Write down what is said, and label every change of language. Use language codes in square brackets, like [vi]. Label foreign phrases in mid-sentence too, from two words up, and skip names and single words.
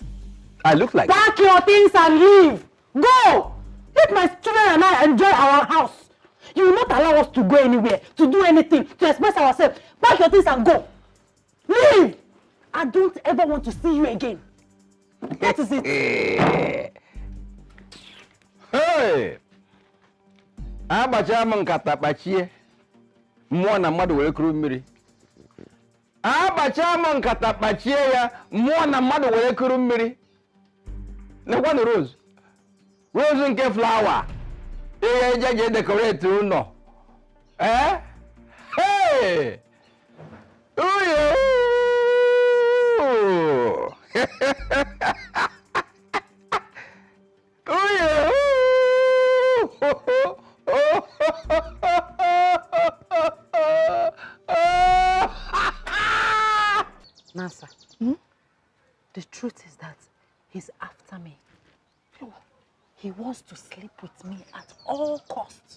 [en] I look like Pack your things and leave. Go! Let my children and I enjoy our house. You will not allow us to go anywhere, to do anything, to express ourselves. Pack your things and go. Leave! I don't ever want to see you again. What is it? Hey! [ig] Abacha nkata bachie. Mmụọ na mmadụ were kuru mmiri. Abacha nkata bachie ya, mmụọ na mmadụ were kuru mmiri. Nekwa na Rose. Rose nke flower. Ihe eje decorate ụlọ. Eh? Hey! Uyo! Uyo! [en] Nasa, the truth is that he's after me. He wants to sleep with me at all costs.